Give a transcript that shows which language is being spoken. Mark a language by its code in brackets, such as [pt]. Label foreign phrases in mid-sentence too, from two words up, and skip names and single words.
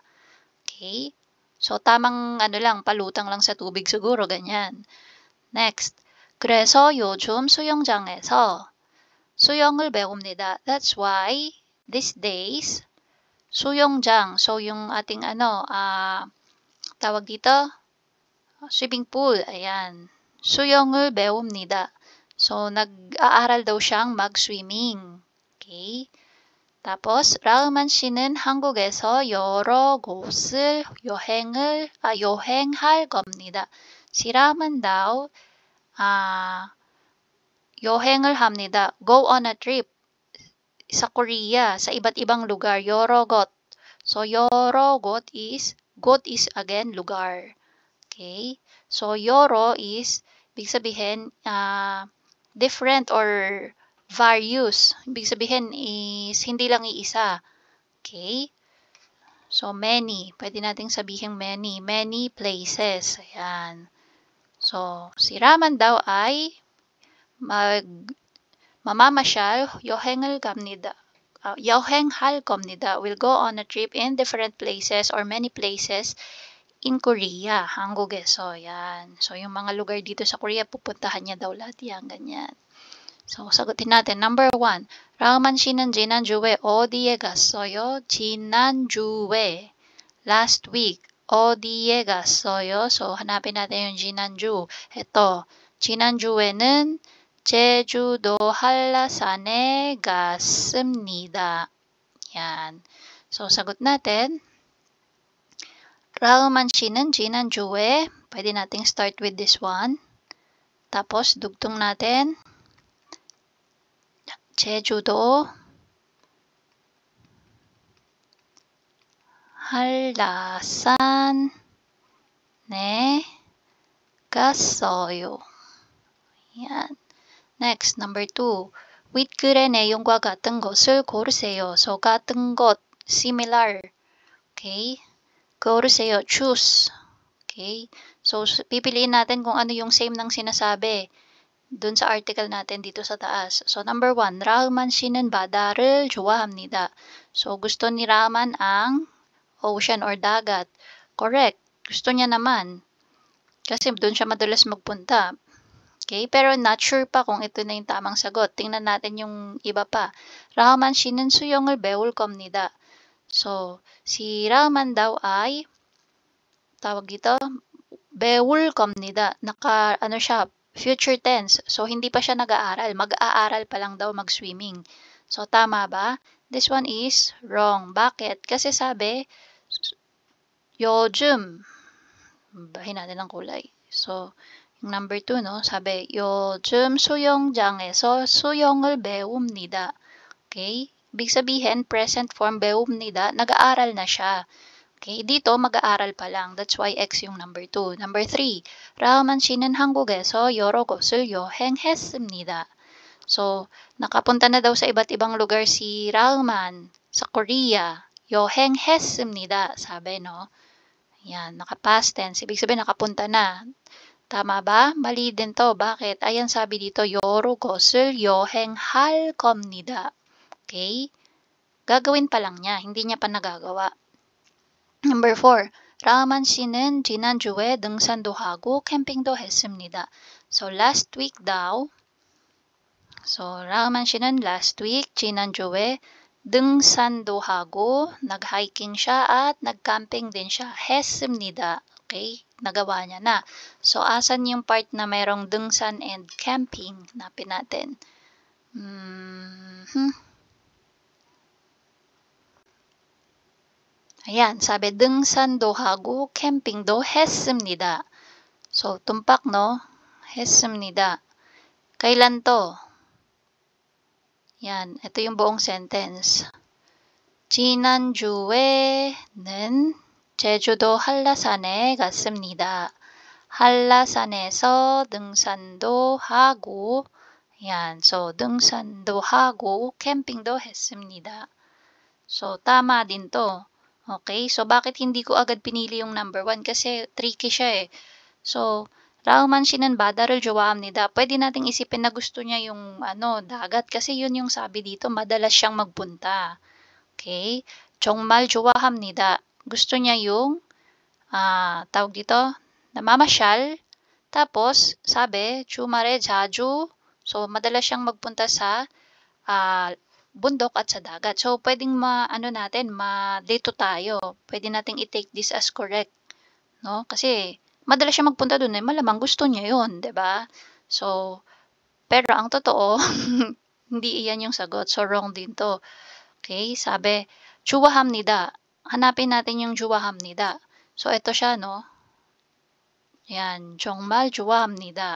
[en] Okay? [tl] So, tamang palutang lang sa tubig siguro, ganyan. [en] Next. [ko] 그래서 요즘 수영장에서 수영을 배웁니다. [en] That's why, these days, [ko] 수영장, [tl] so yung ating tawag dito, [en] swimming pool, [tl] ayan. [ko] 수영을 배웁니다. [tl] So, nag-aaral daw siyang mag-swimming. Okay? tapos, [ko] 라흐만 씨는 한국에서 여러 곳을 여행할 겁니다. [tl] Si Raman daw, [ko] 여행을 합니다. [en] Go on a trip. [tl] Sa Korea, sa iba't ibang lugar, [ko] 여러 곳. [en] So, [ko] 여러 곳 [en] is again, [tl] lugar. Okay? So, 여러 is, ibig sabihin, [en] different or various. [tl] Ibig sabihin is, hindi lang iisa. Okay? So, many. Pwede nating sabihin many. [en] Many places. [tl] Ayan. So, si Raman daw ay mamamasyal, [ko] 여행할 겁니다. [en] will go on a trip in different places or many places in Korea, 한국에서. [tl] Yan. So, yung mga lugar dito sa Korea, pupuntahan niya daw lahat yan, ganyan. So, sagutin natin. Number 1. [ko] 라흐만 씨는 지난주에 어디에 갔어요? 지난주에. [en] Last week. [ko] 어디에 갔어요? [tl] So, hanapin natin yung 지난주. ito. [ko] 지난주에는 제주도 한라산에 갔습니다. [tl] Yan. So, sagot natin. [ko] 라흐만 씨는 지난주에, [tl] pwede nating [en] start with this one. [tl] tapos, dugtong natin. [ko] 제주도 한라산에 갔어요. [en] Yan. Next, number 2. [ko] 윗글의 내용과 같은 것을 고르세요. [en] So, [ko] 같은 것, [en] similar. Okay? [ko] 고르세요, [en] choose. Okay? So, [tl] pipiliin natin kung ano yung same ng sinasabi dun sa article natin dito sa taas. [en] So, number 1, [ko] 라흐만 씨는 바다를 좋아합니다. [tl] So, gusto ni Raman ang ocean or dagat. Correct. Gusto niya naman. Kasi dun siya madalas magpunta. Okay, pero [en] not sure [tl] pa kung ito na yung tamang sagot. Tingnan natin yung iba pa. [ko] 라흐만 씨는 수영을 배울 겁니다. [tl] So, si Raman daw ay, tawag dito, [ko] 배울 겁니다. [en] Siya, future tense. [tl] So, hindi pa siya nag-aaral. Mag-aaral pa lang daw mag-swimming. So, tama ba? [en] This one is wrong. [tl] Bakit? Kasi sabi, 요즘, bahin natin ang kulay. So, yung number 2, no? Sabi, [ko] 요즘 수영장에서 수영을 배웁니다. [en] Okay? [tl] Ibig sabihin, [en] present form [tl] 배웁니다, nag-aaral na siya. Okay? Dito, mag-aaral pa lang. [en] That's why X yung number 2. Number 3, [ko] 라흐만 씨는 한국에서 여러 곳을 여행했습니다. [tl] So, nakapunta na daw sa iba't ibang lugar si Raman sa Korea. 여행했습니다. Sabi, no? Yan, naka-past tense. Ibig sabihin, nakapunta na. Tama ba? Mali din to. Bakit? Ayan sabi dito, [ko] 여러 곳을 여행할 겁니다. [en] Okay? [tl] Gagawin pa lang niya. Hindi niya pa nagagawa. [en] Number 4. [ko] 라흐만 씨는 지난주에 등산도 하고 캠핑도 했습니다. [en] So last week daw. So [ko] 라흐만 씨는 [en] last week, [ko] 지난주에 등산도 하고 [tl] nag-hiking siya at nag-camping din siya. 했습니다. Okay? Nagawa niya na. So asan yung part na merong 등산 and camping? Napin natin. Ayan, sabi [ko] 등산도 하고 캠핑도 했습니다. [tl] So, tumpak, no? 했습니다. Kailan to? Yan, ito yung buong sentence. [ko] 지난주에는 제주도 한라산에 갔습니다. 한라산에서 등산도 하고, yan, so 등산도 하고 캠핑도 했습니다. [tl] So, tama din to. Okay, so bakit hindi ko agad pinili yung number 1? Kasi tricky siya eh. So, [ko] 라흐만 씨는 바다를 좋아합니다. [tl] Pwede nating isipin na gusto niya yung dagat kasi yun yung sabi dito, madalas siyang magpunta. [ko] Okay? 정말 좋아합니다. [tl] Gusto niya yung tawag dito, namamasyal. Tapos, sabi, [ko] 주말에 자주. [tl] So, madalas siyang magpunta sa bundok at sa dagat. So, pwedeng malito tayo. Pwede nating [en] i-take this as correct. [tl] No? Kasi, madalas siya magpunta dun malamang gusto niya yun, 'di ba? So, pero ang totoo, hindi iyan yung sagot. So, wrong din to. Okay? Sabi, 좋아합니다. Hanapin natin yung 좋아합니다. So, ito siya, no? Yan, [ko] 정말 좋아합니다.